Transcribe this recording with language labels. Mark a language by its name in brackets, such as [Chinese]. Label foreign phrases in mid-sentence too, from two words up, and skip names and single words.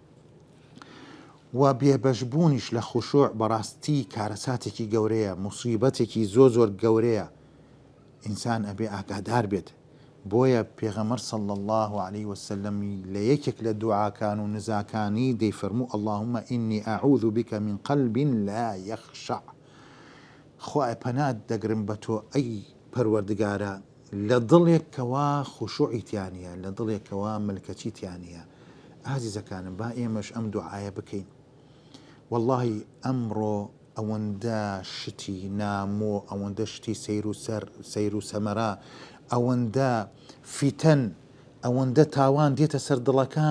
[Central Kurdish] و بێبەشبوونیش لە خوشوع بەڕاستی کارەساتێکی گەورەیە، موسیبەتێکی زۆر زۆر گەورەیە. ئینسان ئەبێ ئاگادار بێت. بۆیە پێغەمبەر [Arabic] صلی الله علیه وسلم [Central Kurdish] لە یەکێک لە دوعاکان و نزاکانی دەیفەرموو [Arabic] اللهم إني أعوذ بك من قلب لا يخشع. [Central Kurdish] خوای پەنات دەگرم بە تۆ ئەی پەروەردگارە لە دڵێک کەوا خوشوعی تیانە، لە دڵێک کەوا ملکەچی تیانە. ئازیزەکانم، با ئێمەش ئەم دوعایە بکەین. واللهی ئەمڕۆ ئەوەندە شتی نامۆ، ئەوەندە شتی سەیر و سەمەرا، ئەوەندە فیتەن، ئەوەندە تاوان دێتە سەر دڵەکان.